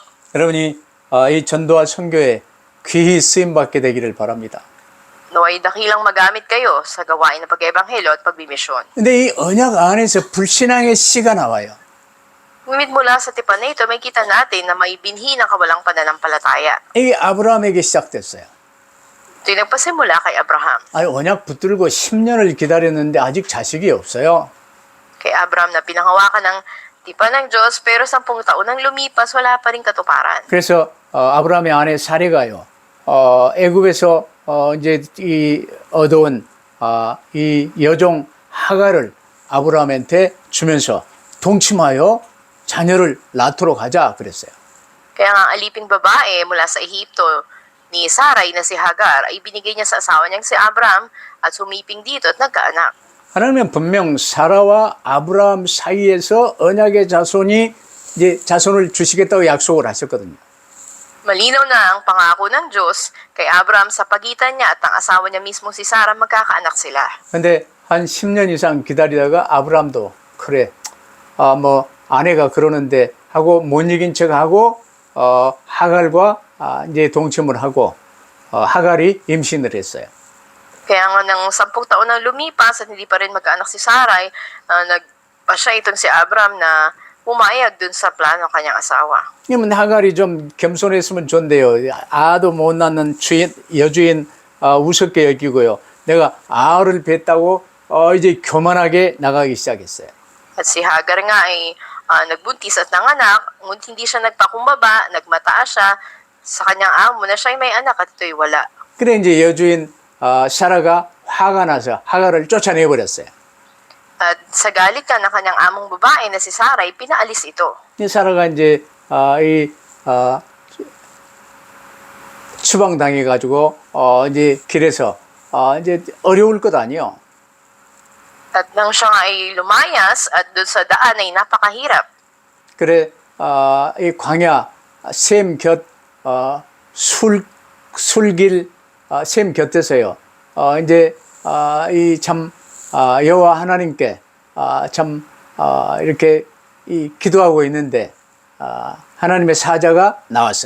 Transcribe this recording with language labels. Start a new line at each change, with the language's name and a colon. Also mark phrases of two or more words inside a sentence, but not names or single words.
Korean: 여러분이 이 전도와 선교에 귀히 쓰임받게 되기를 바랍니다.
Filipino: Naway dakilang magamit kayo sa gawain ng pag-ebanghelyo at pagmimisyon.
Korean: 근데 이 언약 안에서 불신앙의 씨가 나와요.
Filipino: Ngunit mula sa tipan na ito, may kita natin na may binhi ng kawalang pananampalataya.
Korean: 이게 아브라함에게 시작됐어요.
Filipino: Ito yung nagpasimula kay Abraham.
Korean: 아니 언약 붙들고 10년을 기다렸는데 아직 자식이 없어요.
Filipino: Kay Abraham na pinanghawakan ng tipan ng Diyos, pero 10 taon nang lumipas, wala pa rin katuparan.
Korean: 그래서 아브라함의 아내 사레가요. 애굽에서 이제 이 얻어온 이 여종 하갈을 아브라함한테 주면서 동침하여 자녀를 낳도록 하자 그랬어요.
Filipino: Kaya nga ang aliping babae mula sa Ehipto ni Sarai na si Hagar ay binigay niya sa asawa niyang si Abraham at sumiping dito at nagkaanak.
Korean: 하나님은 분명 사라와 아브라함 사이에서 언약의 자손이 이제 자손을 주시겠다고 약속을 하셨거든요.
Filipino: Malinaw na ang pangako ng Diyos kay Abraham sa pagitan niya at ang asawa niya mismo si Sarah, magkakaanak sila.
Korean: 근데 한 10년 이상 기다리다가 아브람도 그래, 뭐 아내가 그러는데 하고 못 이긴 척하고 하갈과 이제 동침을 하고 하갈이 임신을 했어요.
Filipino: Kaya nga ng 10 taon nang lumipas at hindi pa rin magkaanak si Sarai, nagpa siya itong si Abraham na pumayag dun sa plano ng kanyang asawa.
Korean: 그러면 하갈이 좀 겸손했으면 좋은데요. 아도 못 낳는 여주인 우습게 여기고요. 내가 아를 뱄다고 이제 교만하게 나가기 시작했어요.
Filipino: At si Hagar nga ay nagbuntis at nanganak, ngunit hindi siya nagpakumbaba, nagmataas siya sa kanyang amo na siya ay may anak at ito'y wala.
Korean: 그래 이제 여주인 사라가 화가 나서 하갈을 쫓아내 버렸어요.
Filipino: At sa galit ka ng kanyang among babae na si Sarai, pinaalis ito.
Korean: 이 사라가 이제 추방당해 가지고 이제 길에서 이제 어려울 것 아니요.
Filipino: At nang siya nga ay lumayas at doon sa daan ay napakahirap.
Korean: 그래 이 광야 셈 곁 술길 셈 곁에서요. 이제 이 참 여호와 하나님께 참 이렇게 기도하고 있는데 하나님의 사자가 나왔어요.